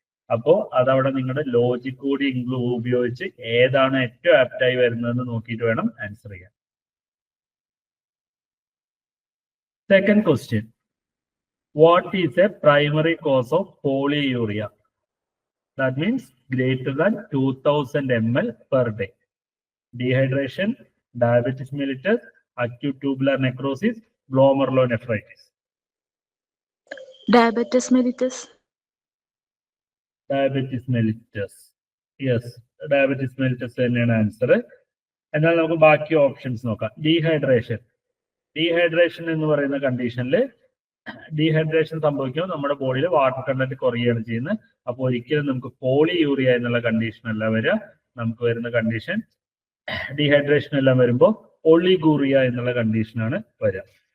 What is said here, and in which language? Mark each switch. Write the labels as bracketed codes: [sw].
[ml] അപ്പോൾ അതവിടെ നിങ്ങളുടെ ലോജിക് കൂടി ഉപയോഗിച്ച് ഏതാണ് ഏറ്റവും ആപ്റ്റായി വരുന്നതെന്ന് നോക്കിയിട്ട് വേണം ആൻസർ ചെയ്യാൻ. [en] Second question, what is a primary cause of polyuria? That means greater than 2000 ml per day. Dehydration, diabetes mellitus, acute tubular necrosis, glomerulonephritis. Diabetes mellitus. Diabetes mellitus. Yes, diabetes mellitus തന്നെയാണ് answer. [ml] എന്നാൽ നമുക്ക് ബാക്കി options നോക്കാം. Dehydration എന്ന് പറയുന്ന കണ്ടീഷനിൽ dehydration സംഭവിക്കുമ്പോൾ നമ്മുടെ ബോഡിയിൽ വാട്ടർ കണ്ടന്റ് കുറയുകയാണ് ചെയ്യുന്നത്. അപ്പോൾ ഒരിക്കലും നമുക്ക് പോളിയൂറിയ എന്നുള്ള കണ്ടീഷൻ അല്ല വരിക. നമുക്ക് വരുന്ന കണ്ടീഷൻ ഡീഹൈഡ്രേഷൻ എല്ലാം വരുമ്പോൾ ഒളിഗൂറിയ എന്നുള്ള കണ്ടീഷനാണ് വരിക.